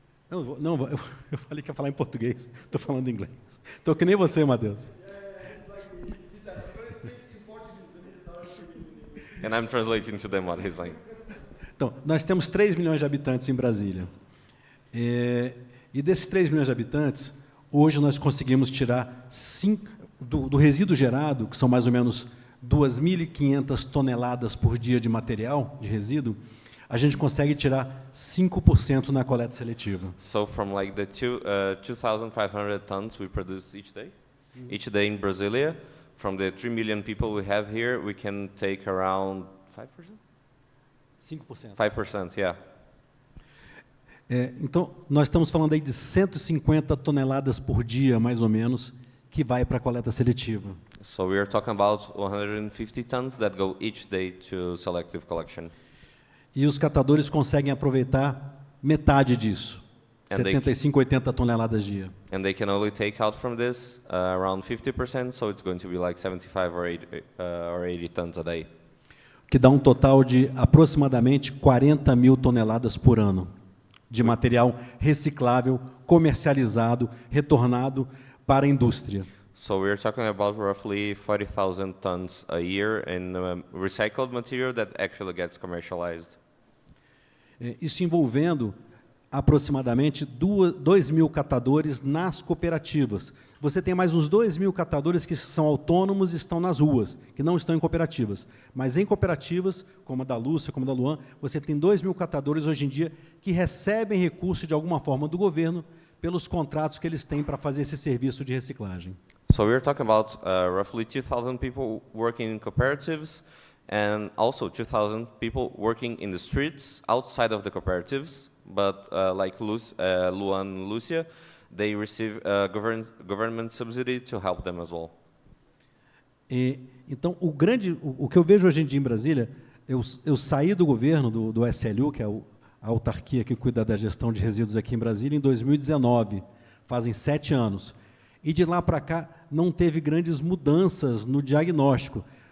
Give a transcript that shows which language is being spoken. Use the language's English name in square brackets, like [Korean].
[Portuguese] Eu falei que ia falar em português, estou falando em inglês. Estou que nem você, Matheus. [English] And I'm translating to them what he's saying. [Portuguese] Então, nós temos 3 milhões de habitantes em Brasília. E desses 3 milhões de habitantes, hoje nós conseguimos tirar do resíduo gerado, que são mais ou menos 2.500 toneladas por dia de material, de resíduo, a gente consegue tirar 5% na coleta seletiva. [English] So from like the 2,500 tons we produce each day, Each day in Brasilia, from the 3 million people we have here, we can take around 5%? 5%. 5%, yeah. [Portuguese] Então, nós estamos falando aí de 150 toneladas por dia, mais ou menos, que vai para a coleta seletiva. [English] So we are talking about 150 tons that go each day to selective collection. [Portuguese] E os catadores conseguem aproveitar metade disso, 75, 80 toneladas dia. [English] And they can only take out from this around 50%, so it's going to be like 75 or 80 tons a day. [Portuguese] Que dá um total de aproximadamente 40 mil toneladas por ano de material reciclável, comercializado, retornado para a indústria. [English] So we're talking about roughly 40,000 tons a year in recycled material that actually gets commercialized. [Portuguese] Isso envolvendo aproximadamente 2.000 catadores nas cooperativas. Você tem mais uns 2.000 catadores que são autônomos e estão nas ruas, que não estão em cooperativas. Mas em cooperativas, como a da Lúcia, como a da Luan, você tem 2.000 catadores hoje em dia que recebem recurso de alguma forma do governo pelos contratos que eles têm para fazer esse serviço de reciclagem. [English] So we're talking about roughly 2,000 people working in cooperatives and also 2,000 people working in the streets outside of the cooperatives. But like Luan and Lucia, they receive government subsidy to help them as well. [Portuguese] Então, o que eu vejo hoje em dia em Brasília, eu saí do governo, do SLU, que é a autarquia que cuida da gestão de resíduos aqui em Brasília, em 2019, fazem 7 anos. E de lá para cá não teve grandes mudanças no diagnóstico.